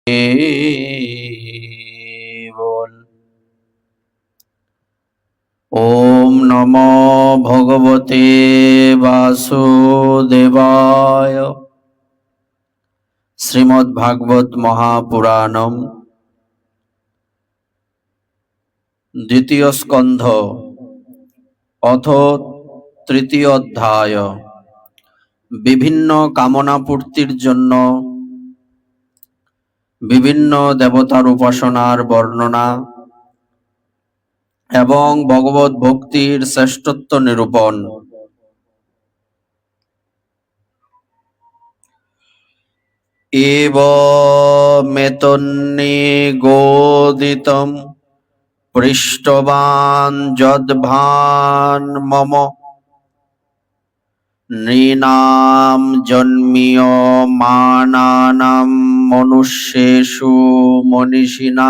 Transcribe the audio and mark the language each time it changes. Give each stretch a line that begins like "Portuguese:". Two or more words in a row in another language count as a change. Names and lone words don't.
Sanskrit: बोल। ओम नमो भगवते वासुदेवाय। श्रीमद्भागवत महापुराणम द्वितीय स्कंध अथ तृतीय अध्याय।
Bangla: বিভিন্ন কামনা পূর্তির জন্য বিভিন্ন দেবতার উপাসনার বর্ণনা এবং ভগবত ভক্তির শ্রেষ্ঠত্ব নিরূপণ।
Sanskrit: এবমেতন্নিগোদিতং পৃষ্টবান যদ্ভান মম নৃণাম জন্মীয়মানানাম মনুষ্যেষু মনীষিণাম।